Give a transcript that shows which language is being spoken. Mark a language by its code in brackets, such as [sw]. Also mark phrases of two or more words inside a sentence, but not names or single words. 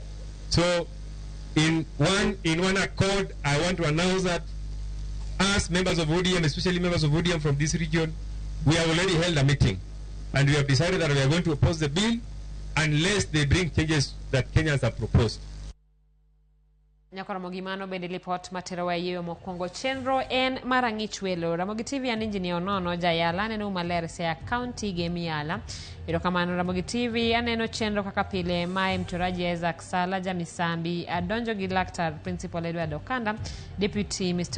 [en] So, in one accord, I want to announce that us, members of ODM, especially members of ODM from this region, we have already held a meeting. And we have decided that we are going to oppose the bill unless they bring changes that Kenyans have proposed. [luo] Ramogi mano bende lipot matero yeyo mokwongo chenro en marang'ich welo. Ramogi TV an injini nono jayala neno maler se county gemiala. Erokamano Ramogi TV aneno chenro kaka pile mae mchoraji Isaac Sala Jamisambi adonjo gi Laktar Principal Edward Okanda, Deputy Mr.